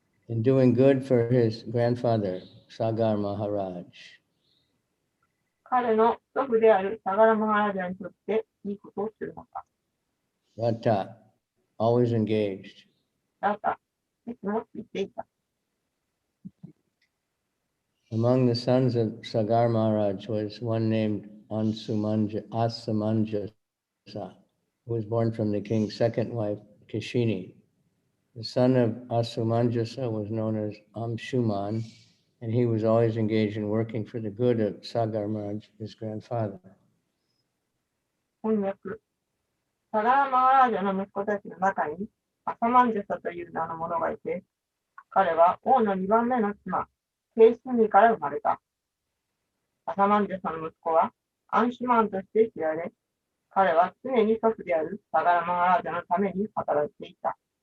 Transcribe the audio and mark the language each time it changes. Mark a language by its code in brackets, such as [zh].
[en] in doing good for his grandfather, Sagar Maharaj. [ja] 彼の祖父であるサガラマハラジャにとっていいことをするのか。 [en] Rata, always engaged. [ja] だった。いつも言っていた。 [en] Among the sons of Sagar Maharaj was one named Asamanjasa, who was born from the king's second wife, Kashini. The son of Asumanjasa was known as Amshuman, and he was always engaged in working for the good of Sagar Maharaj, his grandfather. [ja] 翻訳。サガラマハラジャの息子たちの中に、アサマンジャサという名の者がいて、彼は王の2番目の妻、ケイシニから生まれた。アサマンジャサの息子はアンシュマンとして知られ、彼は常に祖父であるサガラマハラジャのために働いていた。